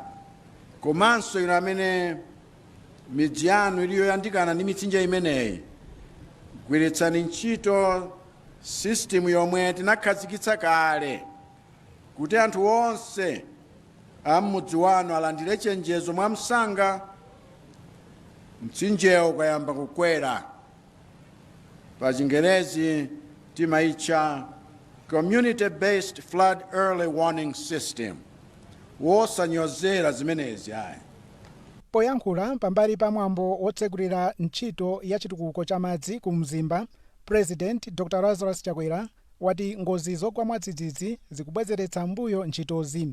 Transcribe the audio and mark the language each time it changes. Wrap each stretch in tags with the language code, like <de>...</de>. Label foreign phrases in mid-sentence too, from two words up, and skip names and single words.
<ny>Komanso ino amene midzi yanu iliyo yandikana ndi mitsinje imeneyi, gwiritsani ntchito system yomwe tinakhazikitsa kale kuti anthu onse amudzi wanu alandire chenjezo mwa msanga mtsinjewo ukayamba kukwera. Pa Chingerezi timaitcha</ny> <en>community-based flood early warning system.</en> <ny>Wosanyozera zimenezi ayi. Poyankhula pambali pamwambo otsegulira ntchito ya chitukuko cha madzi ku Mzimba, President Dr. Lazarus Chakwera wati ngozi zogwa mwadzidzidzi zikubwezeretsa mbuyo ntchitozi.</ny>